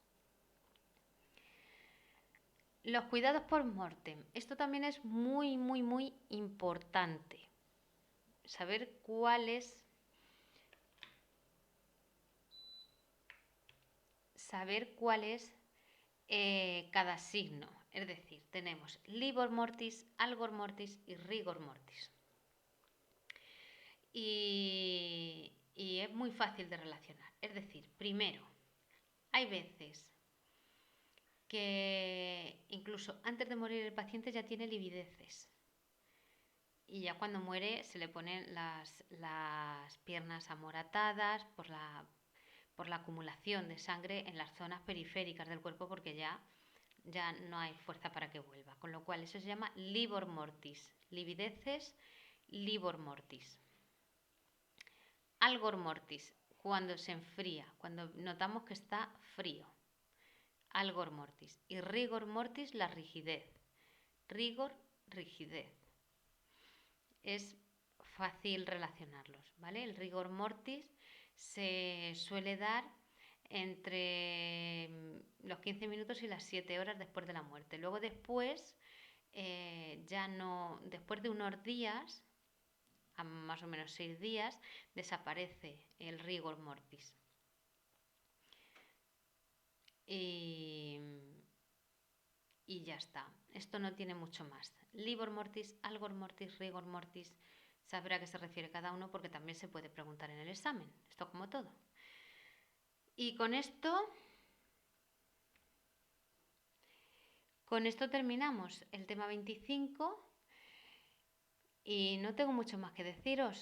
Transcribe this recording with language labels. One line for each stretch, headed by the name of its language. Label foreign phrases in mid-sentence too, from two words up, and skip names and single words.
Spanish: Los cuidados por mortem. Esto también es muy, muy, muy importante. Saber cuál es cada signo. Es decir, tenemos
Latin: livor mortis, algor mortis
Spanish: y
Latin: rigor mortis.
Spanish: Y es muy fácil de relacionar. Es decir, primero, hay veces que incluso antes de morir el paciente ya tiene livideces. Y ya cuando muere se le ponen las piernas amoratadas por la acumulación de sangre en las zonas periféricas del cuerpo, porque ya no hay fuerza para que vuelva. Con lo cual eso se llama
Latin: livor mortis. Livideces, livor mortis. Algor mortis,
Spanish: cuando se enfría, cuando notamos que está frío.
Latin: Algor mortis.
Spanish: Y
Latin: rigor mortis,
Spanish: la rigidez. Rigor, rigidez. Es fácil relacionarlos, ¿vale? El
Latin: rigor mortis
Spanish: se suele dar entre los 15 minutos y las 7 horas después de la muerte. Luego después, después de unos días, a más o menos 6 días, desaparece el
Latin: rigor mortis.
Spanish: Y ya está. Esto no tiene mucho más.
Latin: Livor mortis, algor mortis, rigor mortis.
Spanish: Sabrá a qué se refiere cada uno porque también se puede preguntar en el examen. Esto como todo. Y con esto terminamos el tema 25 y no tengo mucho más que deciros.